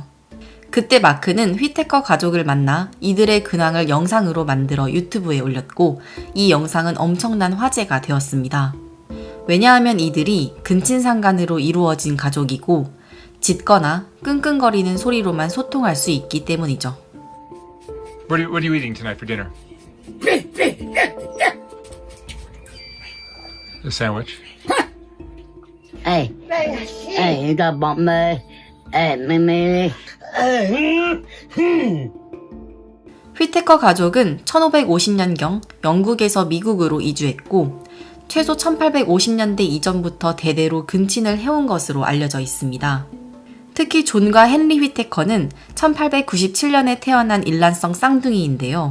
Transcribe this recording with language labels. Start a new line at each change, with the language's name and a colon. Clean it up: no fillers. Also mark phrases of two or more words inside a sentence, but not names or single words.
Korean: 그때 마크는 휘테커 가족을 만나 이들의 근황을 영상으로 만들어 유튜브에 올렸고 이 영상은 엄청난 화제가 되었습니다. 왜냐하면 이들이 근친상간으로 이루어진 가족이고 짖거나 끙끙거리는 소리로만 소통할 수 있기 때문이죠.
English: What are you eating tonight for dinner? A sandwich.
Vietnamese: Ê, ê, cái bọn mê, ê, mê.
Korean: 휘테커 가족은 1550년경 영국에서 미국으로 이주했고 최소 1850년대 이전부터 대대로 근친을 해온 것으로 알려져 있습니다. 특히 존과 헨리 휘테커는 1897년에 태어난 일란성 쌍둥이인데요.